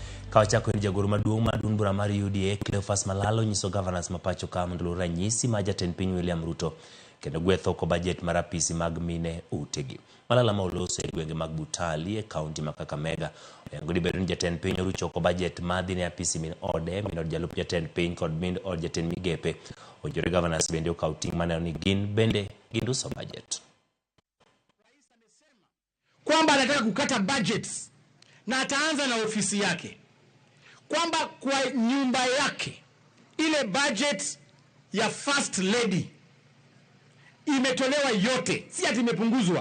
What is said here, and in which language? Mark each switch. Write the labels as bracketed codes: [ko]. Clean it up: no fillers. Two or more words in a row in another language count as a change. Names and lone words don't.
[luo] Kawachako ni jagoro maduong' madun bura mar UDA Cleophas Malalo nyiso governors mapacho ka mondo ranyisi ma jatend piny William Ruto kendo gwetho ko budget mar apisi mag mine utegi. Malala ma oloso e gwenge mag Butali e kaunti ma Kakamega oyango ni bedo ni jatend piny orucho ko budget madhi ne apisi min ode, min od jalup jatend piny kod min od jatend migepe. Ojore governors bende okaw ting' maneno ni gin bende ginduso budget. [sw] Rais amesema kwamba anataka kukata budgets na ataanza na ofisi yake, kwamba kwa nyumba yake ile budget ya [en] first lady [sw] imetolewa yote, si ati imepunguzwa.